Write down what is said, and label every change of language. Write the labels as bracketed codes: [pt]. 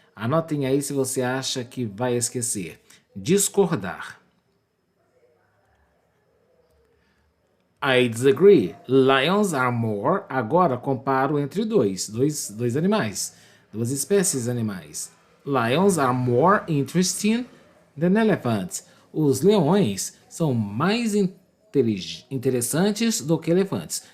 [pt] Anotem aí se você acha que vai esquecer. Discordar. [en] I disagree. Lions are more. [pt] Agora comparo entre dois animais, duas espécies animais. [en] Lions are more interesting than elephants. [pt] Os leões são mais interessantes do que elefantes.